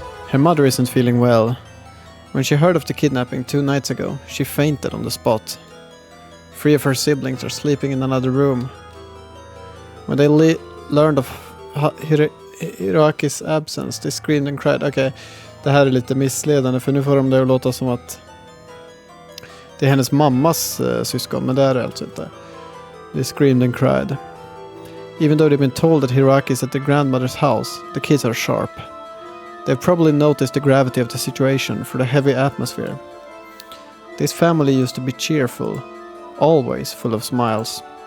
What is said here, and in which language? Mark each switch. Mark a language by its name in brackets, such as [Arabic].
[English] Her mother isn't feeling well. When she heard of the kidnapping 2 nights ago, she fainted on the spot. 3 of her siblings are sleeping in another room. When they learned of Hiroaki's absence, they screamed and cried. [Swedish] Okej, det här är lite missledande för nu får de det att låta som att det är hennes mammas syskon, men det är det alltså inte. [English] They screamed and cried. Even though they've been told that Hiroaki is at the grandmother's house, the kids are sharp. They've probably noticed the gravity of the situation for the heavy atmosphere. This family used to be cheerful, always full of smiles.